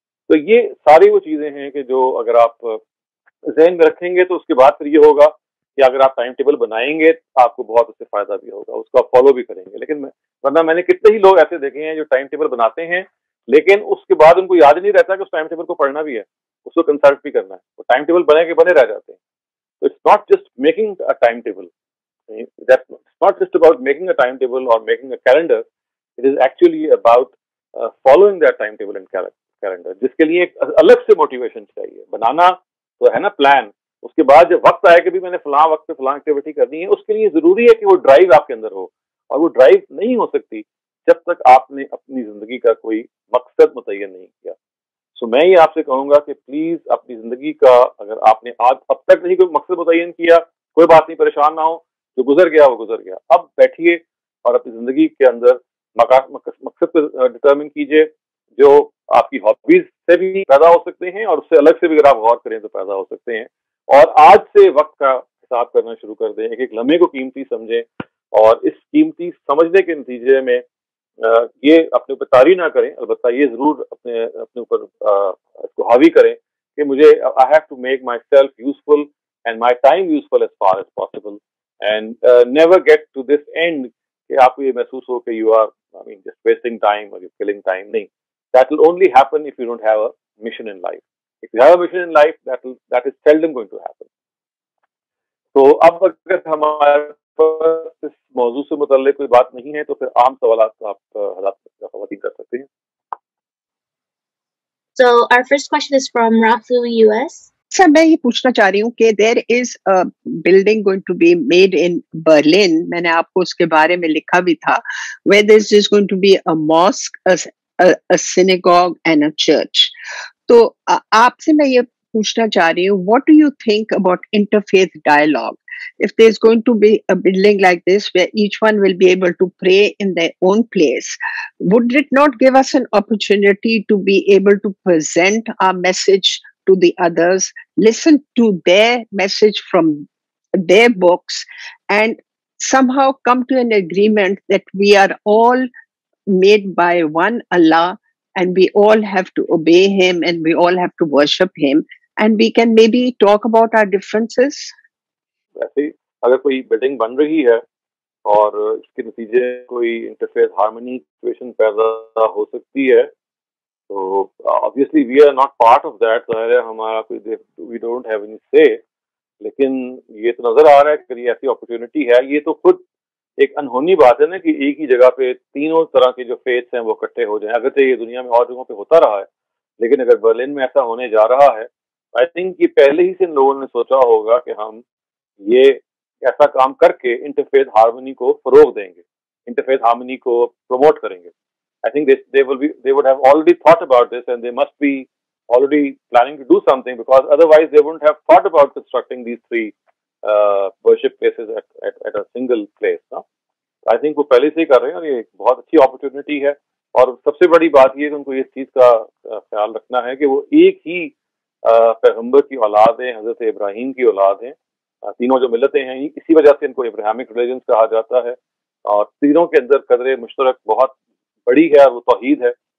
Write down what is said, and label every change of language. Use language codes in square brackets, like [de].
[hi] तो ये सारी वो चीजें हैं कि जो अगर आप जहन में रखेंगे तो उसके बाद फिर ये होगा कि अगर आप टाइम टेबल बनाएंगे तो आपको बहुत उससे फायदा भी होगा, उसको आप फॉलो भी करेंगे. लेकिन वरना मैंने कितने ही लोग ऐसे देखे हैं जो टाइम टेबल बनाते हैं लेकिन उसके बाद उनको याद ही नहीं रहता कि उस टाइम टेबल को पढ़ना भी है, उसको कंसल्ट भी करना है. वो टाइम टेबल बने के बने रह जाते हैं. तो [en] It's not just making a time table, it's not just about making a timetable or making a calendar. It is actually about following that timetable and calendar. [hi] जिसके लिए एक अलग से मोटिवेशन चाहिए. बनाना तो है ना प्लान, उसके बाद जब वक्त आए कि भी मैंने फलां वक्त पे फलां एक्टिविटी करनी है, उसके लिए जरूरी है कि वो ड्राइव आपके अंदर हो. और वो ड्राइव नहीं हो सकती जब तक आपने अपनी जिंदगी का कोई मकसद मुतय्यन नहीं किया. सो मैं ये आपसे कहूंगा कि प्लीज अपनी जिंदगी का अगर आपने आज अब तक नहीं कोई मकसद मुतय्यन किया, कोई बात नहीं, परेशान ना हो, जो गुजर गया वो गुजर गया. अब बैठिए और अपनी जिंदगी के अंदर मकसद को डिटरमिन कीजिए, जो आपकी हॉबीज से भी पैदा हो सकते हैं और उससे अलग से भी अगर आप गौर करें तो पैदा हो सकते हैं. और आज से वक्त का हिसाब करना शुरू कर दें, एक एक लम्हे को कीमती समझें, और इस कीमती समझने के नतीजे में ये अपने ऊपर तारी ना करें, अलबत्ता ये जरूर अपने ऊपर इसको हावी करें कि मुझे [en] I have to make myself useful and my time useful as far as possible, and never get to this end [hi] कि आपको ये महसूस हो कि [en] You are just wasting time और you killing time. [hi] नहीं, [en] that will only happen if you don't have a mission in life. If you have a mission in life, that is seldom going to happen. [hi] तो अब अगर हमारे पास इस मौजू से मुताल्लिक कोई बात नहीं है तो फिर आम सवालात तो आप ख़वातीन कर सकते हैं. [en] So our first question is from Rafu US. [hi] Sir मैं ये पूछना चाह रही हूँ कि [en] there is a building going to be made in Berlin, [hi] मैंने आपको उसके बारे में लिखा भी था, [en] Where there is going to be a mosque, a synagogue and a church. [hi] तो आपसे मैं ये पूछना चाह रही हूँ, [en] what do you think about interfaith dialogue? If there's going to be a building like this where each one will be able to pray in their own place, would it not give us an opportunity to be able to present our message to the others, listen to their message from their books, and somehow come to an agreement that we are all made by one Allah and we all have to obey him and we all have to worship him, and we can maybe talk about our differences? [hi] ऐसे ही अगर कोई building बन रही है और इसके नतीजे कोई इंटरफेस हार्मनी सिचुएशन पैदा हो सकती है, तो obviously [en] we are not part of that, [hi] ज़ाहिर है हमारा कोई, [en] we don't have any say, [hi] लेकिन ये तो नजर आ रहा है कि ऐसी अपॉर्चुनिटी है। ये तो खुद एक अनहोनी बात है ना कि एक ही जगह पे तीनों तरह के जो फेथ्स हैं वो इकट्ठे हो जाएं। अगर तो ये दुनिया में और जगहों पे होता रहा है, लेकिन अगर बर्लिन में ऐसा होने जा रहा है, [en] I think [hi] ये पहले ही से इन लोगों ने सोचा होगा कि हम ये ऐसा काम करके इंटरफेथ हार्मनी को फरोग देंगे, इंटरफेथ हार्मनी को प्रमोट करेंगे। [en] I think they would have already thought about this, and they must be already planning to do something, because otherwise they wouldn't have thought about constructing these three worship places at a single place. No? I think [hi] वो पहले से ही कर रहे हैं और ये एक बहुत अच्छी अपॉर्चुनिटी है। और सबसे बड़ी बात ये है कि उनको इस चीज़ का ख्याल रखना है कि वो एक ही पैगंबर की औलाद हैं, हजरत इब्राहीम की औलाद हैं। तीनों जो मिलतें हैं, इसी वजह से इनको इब्राहिमिक रिलीजन्स कहा जाता है, और तीनों के अंदर कदर मुश्तरक बहुत बड़ी है, वो तौहीद है।